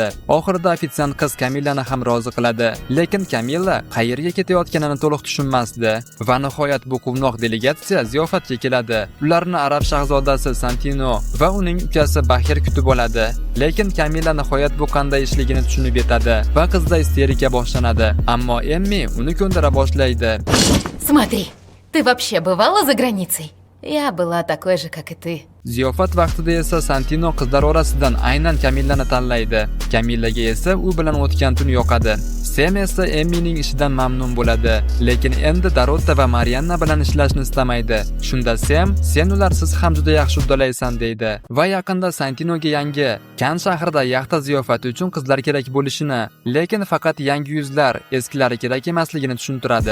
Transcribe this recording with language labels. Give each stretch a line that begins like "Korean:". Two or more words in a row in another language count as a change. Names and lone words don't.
Uzbek: Oxirida ofitsiant qiz Kamillani ham rozi qiladi. Lekin Kamilla qayerga ketayotganini to'liq tushunmasdi va nihoyat bu quvnoq delegatsiya ziyofatga keladi. Ularni arab shahzodasi Santino va uning ukasi Bahir kutib oladi. Lekin Kamilla nihoyat bu qanday ishligini tushunib yetadi va qizda isterika boshlanadi. Ammo Emmi uni ko'ndira boshlaydi.
Russian: Смотри, ты вообще bывала за границей? Я была такой же, как и ты.
Uzbek: Ziyofat vaqtida esa Santino qizlar orasidan aynan Kamillani tanlaydi. Kamillaga esa u bilan o'tgan tun yoqadi. Sam esa Emmining ishidan mamnun bo'ladi, lekin endi Darotta va Marianna bilan ishlashni istamaydi. Shunda Sam, "Sen ularsiz ham juda yaxshi uddalaysan" deydi va yaqinda Santinoga yangi Kan shahrida yaxta ziyofati uchun qizlar kerak bo'lishini, lekin faqat yangi yuzlar, eskilari kerak emasligini tushuntiradi.